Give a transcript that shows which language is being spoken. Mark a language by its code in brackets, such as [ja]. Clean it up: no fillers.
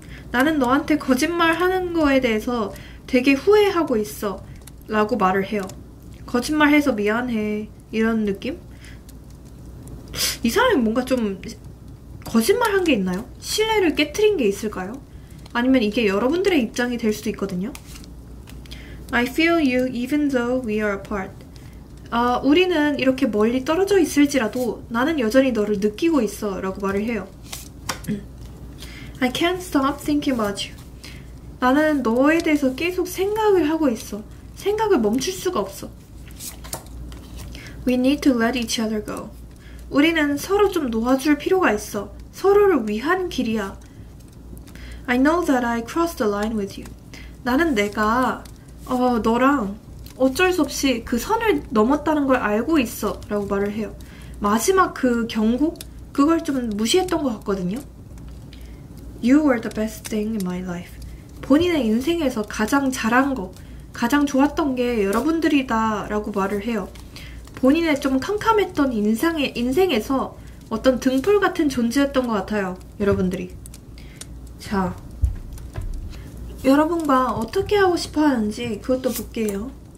[ko] 나는 너한테 거짓말 하는 거에 대해서 되게 후회하고 있어 라고 말을 해요. 거짓말해서 미안해 이런 느낌? 이 사람이 뭔가 좀 거짓말한 게 있나요? 신뢰를 깨트린 게 있을까요? 아니면 이게 여러분들의 입장이 될 수도 있거든요. [en] I feel you even though we are apart. [ko] 우리는 이렇게 멀리 떨어져 있을지라도 나는 여전히 너를 느끼고 있어 라고 말을 해요. [en] I can't stop thinking about you. [ko] 나는 너에 대해서 계속 생각을 하고 있어. 생각을 멈출 수가 없어. [en] We need to let each other go. [ko] 우리는 서로 좀 놓아줄 필요가 있어. 서로를 위한 길이야. [en] I know that I crossed the line with you. [ko] 나는 내가 너랑 어쩔 수 없이 그 선을 넘었다는 걸 알고 있어 라고 말을 해요. 마지막 그 경고? 그걸 좀 무시했던 것 같거든요. [en] You were the best thing in my life. [ko] 본인의 인생에서 가장 잘한 거, 가장 좋았던 게 여러분들이다 라고 말을 해요. 본인의 좀 캄캄했던 인생에서 어떤 등불 같은 존재였던 것 같아요. 여러분들이. 자, 여러분과 어떻게 하고 싶어 하는지 그것도 볼게요.